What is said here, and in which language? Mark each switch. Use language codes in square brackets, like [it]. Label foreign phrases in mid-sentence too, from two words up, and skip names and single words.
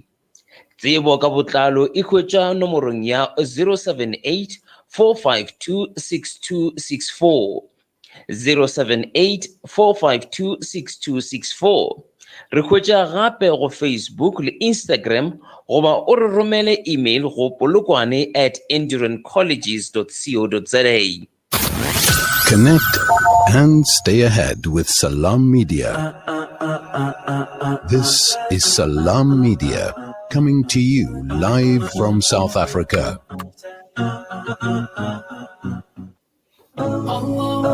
[nso] Tsebo ka botlalo e hwetša nomorong ya 078 452 6264. 078 452 6264. Re hwetša gape go Facebook le Instagram goba o re romele email go polokwane@endurancecolleges.co.za. [en] Connect and stay ahead with Salam Media. This is Salam Media coming to you live from South Africa. Allah